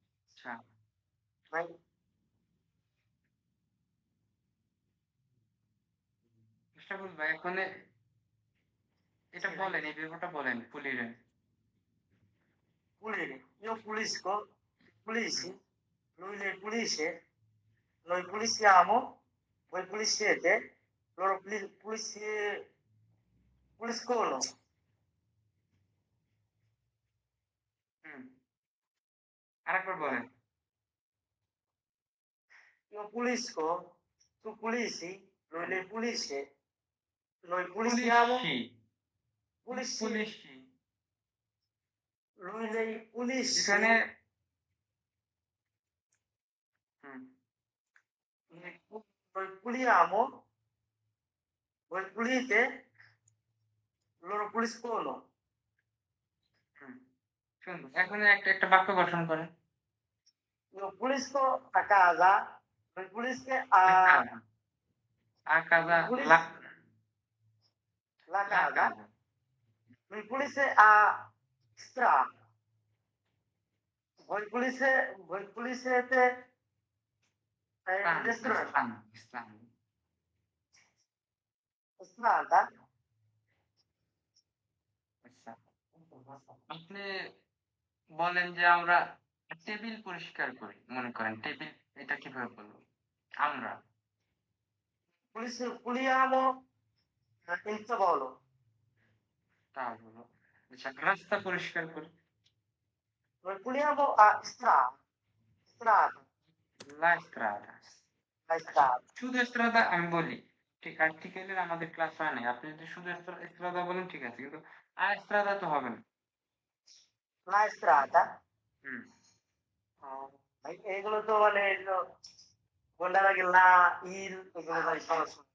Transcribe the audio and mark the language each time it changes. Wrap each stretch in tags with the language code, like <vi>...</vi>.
<bn>আচ্ছা ভাই মুস্তাফুল ভাই এখন এটা বলেন এই ব্যাপারটা বলেন পুলিরে</bn> <it>pulire. Io pulisco, pulisci, lui le pulisce, noi pulissiamo, voi puliscete, loro puliscono. হুম আরেকবার বলেন Io pulisco, tu pulisci, lui le pulisce, noi pulissiamo, পুলিশি pulisci, পুলিশি lui le pulisce,</it> <bn>এখানে হুম</bn> <it>noi puliamo, voi pulite, loro puliscono.</it> <bn>হুম সুন্দর এখন একটা একটা বাক্য গঠন করেন</bn> <it>Io pulisco a casa, voi pulisce আ কাজা pulisce লা la লা casa, কাজা voi pulisce a strada, voi pulisete</it> <bn>স্থান</bn> <it>le strade,</it> <bn>স্থান স্থান</bn> <it>strada,</it> <bn>আচ্ছা আপনি বলেন যে আমরা টেবিল পরিষ্কার করি মনে করেন টেবিল এটা কিভাবে বলবো আমরা</bn> <it>puliamo il tavolo,</it> <bn>তা হলো আচ্ছা রাস্তা পরিষ্কার করি</bn> <it>noi puliamo a strada, strada, লা স্ত্রাদা la</it> <bn>আচ্ছা</bn> <it>strada,</it> <bn>শুধু স্ত্রাদা আমি বলি ঠিক আর্টিকেলের আমাদের ক্লাস হয় নাই আপনি যদি শুধু স্ত্রাদা বলেন ঠিক আছে কিন্তু আ স্ত্রাদা তো হবে না</bn> <it>la strada, হুম</it> <bn>ভাই এগুলো তো মানে বলার আগে লা ইল এগুলো ভাই সমস্যা।</bn>